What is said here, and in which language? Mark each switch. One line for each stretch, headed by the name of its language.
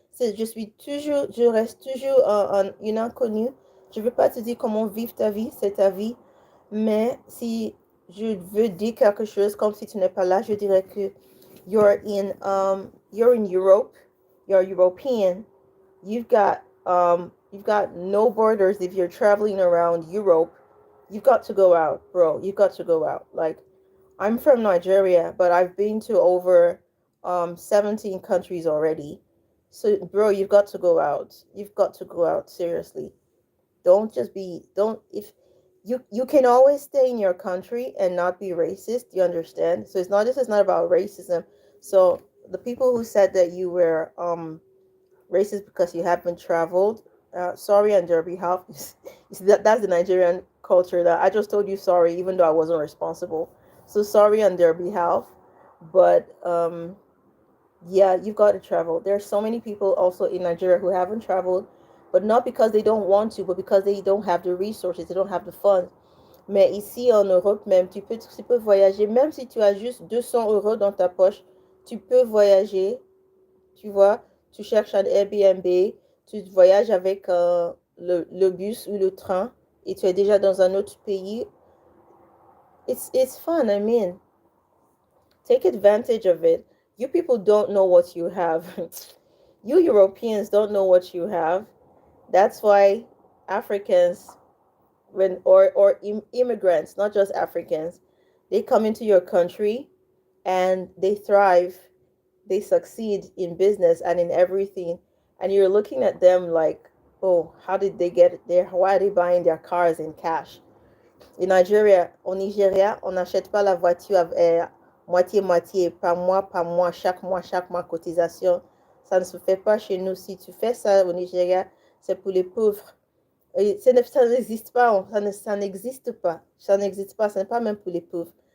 French: Je reste toujours une inconnue. Je ne veux pas te dire comment vivre ta vie, c'est ta vie. Mais si je veux dire quelque chose, comme si tu n'es pas là, je dirais que
English: you're in Europe, you're European. You've got no borders if you're traveling around Europe. You've got to go out, bro. You've got to go out. Like, I'm from Nigeria, but I've been to over 17 countries already. So, bro, you've got to go out. You've got to go out seriously. Don't just be don't if you can always stay in your country and not be racist. You understand? So it's not this is not about racism. So the people who said that you were racist because you haven't traveled, sorry on their behalf. You see that's the Nigerian culture that I just told you sorry even though I wasn't responsible. So sorry on their behalf, but yeah, you've got to travel. There are so many people also in Nigeria who haven't traveled, but not because they don't want to, but because they don't have the resources, they don't have the funds.
French: Mais ici en Europe même, tu peux voyager, même si tu as juste 200 € dans ta poche, tu peux voyager, tu vois, tu cherches un Airbnb, tu voyages avec le bus ou le train et tu es déjà dans un autre pays.
English: It's fun, I mean, take advantage of it. You people don't know what you have. You Europeans don't know what you have. That's why Africans, or immigrants, not just Africans, they come into your country and they thrive, they succeed in business and in everything, and you're looking at them like, oh, how did they get it there? Why are they buying their cars in cash?
French: Au Nigeria, on n'achète pas la voiture moitié-moitié, par mois, chaque mois, cotisation. Ça ne se fait pas chez nous. Si tu fais ça au Nigeria, c'est pour les pauvres. Et ça n'existe pas, ça n'existe pas. Ça n'existe pas, ce n'est pas même pour les pauvres.